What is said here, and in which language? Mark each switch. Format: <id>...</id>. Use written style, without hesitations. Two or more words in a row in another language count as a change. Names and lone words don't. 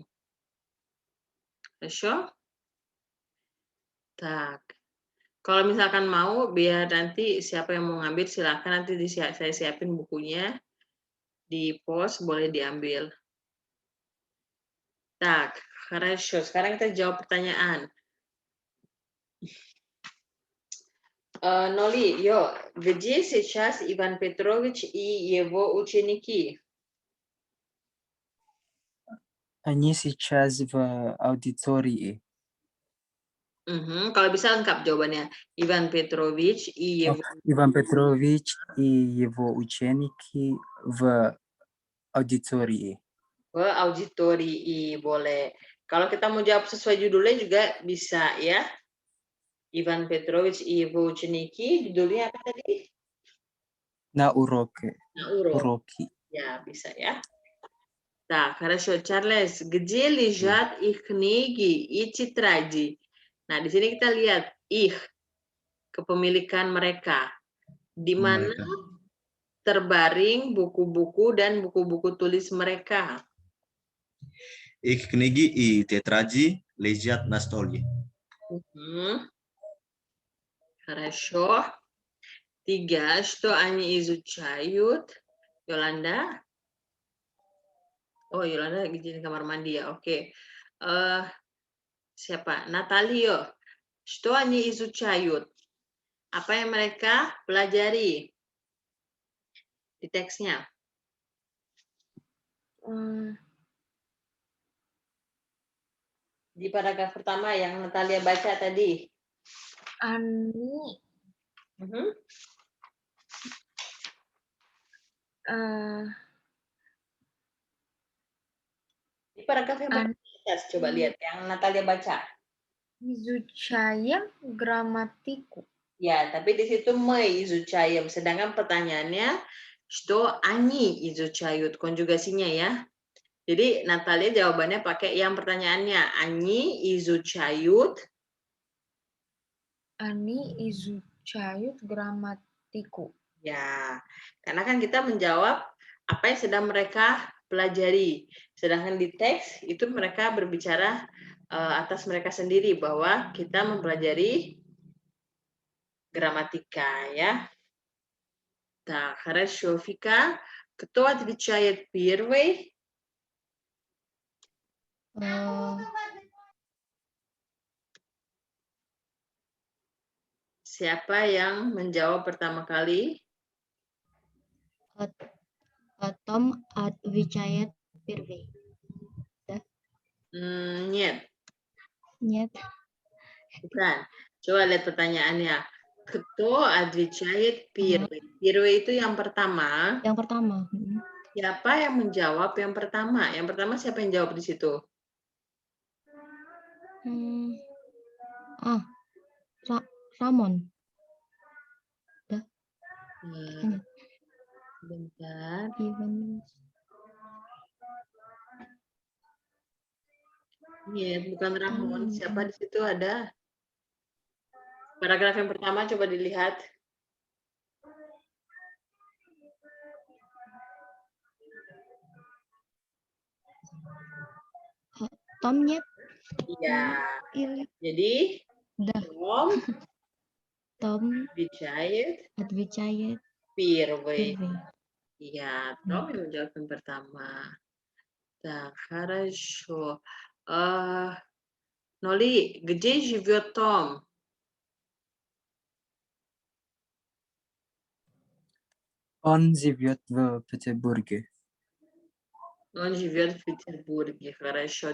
<ru>Хорошо? Tak.</ru> <id>Kalau misalkan mau, biar nanti siapa yang mau ngambil silakan, nanti saya siapin bukunya di pos, boleh diambil.</id> <ru>Tak, хорошо.</ru> <id>Sekarang kita jawab pertanyaan.</id> <ru>Noli, yo, где сейчас Иван Петрович и его ученики? Они сейчас в аудитории.</ru> <id>Kalau bisa lengkap jawabannya.</id> <ru>Иван Петрович и его... Иван Петрович и его ученики в аудитории.</ru> <id>Auditorii, boleh. Kalau kita mau jawab sesuai judulnya juga bisa ya.</id> <ru>Иван Петрович и его ученики,</ru> <id>judulnya apa tadi?</id> <ru>На уроке. На урок. Уроки.</ru> <id>Ya, bisa ya.</id> <ru>Так, хорошо. Charles, где лежат их книги и тетради?</ru> <id>Nah, di sini kita lihat их, kepemilikan mereka. Di mana terbaring buku-buku dan buku-buku tulis mereka.</id> <ru>Их книги и тетради лежат на столе. Хорошо. 3, что они изучают?</ru> <id>Yolanda? Oh, Yolanda lagi di kamar mandi ya. Oke. Siapa? Natalio.</id> <ru>Что они изучают?</ru> <id>Apa yang mereka pelajari? Di teksnya. Di paragraf pertama yang Natalia baca tadi. Ani Di paragraf yang atas, coba lihat yang Natalia baca.</id> <ru>изучаем грамматику.</ru> <id>Ya, tapi di situ</id> <ru>мы изучаем.</ru> <id>Sedangkan pertanyaannya,</id> <ru>что они изучают,</ru> <id>konjugasinya ya. Jadi Natalia jawabannya pakai yang pertanyaannya.</id> <ru>Они изучают. Они изучают грамматику.</ru> <id>Ya, karena kan kita menjawab apa yang sedang mereka pelajari. Sedangkan di teks itu mereka berbicara atas mereka sendiri bahwa kita mempelajari грамматика, ya.</id> <ru>Так, хорошо, Вика. Кто отвечает первый?</ru> <id>Siapa yang menjawab pertama kali?</id> <ru>Tom отвечает Первый. Niet, Нет.</ru> <id>bukan. Coba lihat pertanyaannya.</id> <ru>Кто отвечает первый? Первый</ru> <id>itu yang pertama. Yang pertama. Siapa yang menjawab yang pertama? Yang pertama siapa yang jawab di situ? Ramon. Hmm, bentar. Ivan. Iya, bukan Ramon. Siapa di situ ada? Paragraf yang pertama coba dilihat.</id> <ru>Tom нет.</ru> <id>Iya.</id> <ru>Или</ru> <id>Jadi</id> <ru>да. Tom Том отвечает отвечает первый. первый.</ru> <id>Iya, Tom yang menjawab yang pertama.</id> <ru>Так, хорошо. Ноли, где живет Том? Он живет в Петербурге. Он живет в Петербурге. Хорошо.</ru>